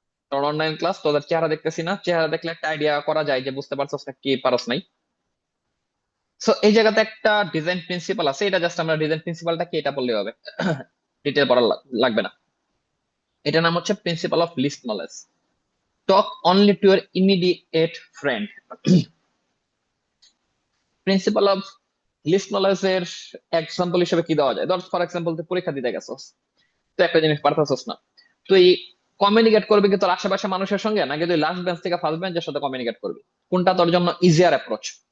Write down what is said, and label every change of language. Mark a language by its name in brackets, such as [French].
[Bangla] কারণ online class, তোদের চেহারা দেখতেছি না, চেহারা দেখলে একটা আইডিয়া করা যায় যে বুঝতে পারছস না কি পারস নাই। সো এই জায়গাতে একটা ডিজাইন প্রিন্সিপাল আছে, এটা জাস্ট আমরা ডিজাইন প্রিন্সিপালটা কি এটা বললেই হবে, ডিটেল পড়া লাগবে না। এটার নাম হচ্ছে principal of list knowledge. [English] talk only to your immediate friend. [Bangla] Principal of list knowledge এর এক্সাম্পল হিসেবে কি দেওয়া যায়? ধর ফর এক্সাম্পল তুই পরীক্ষা দিতে গেছস, তো একটা জিনিস পারতেছস না, তুই কমিউনিকেট করবি কি তোর আশেপাশে মানুষের সঙ্গে, নাকি তুই লাস্ট বেঞ্চ থেকে ফার্স্ট বেঞ্চের সাথে কমিউনিকেট করবি? কোনটা তোর জন্য ইজিয়ার অ্যাপ্রোচ?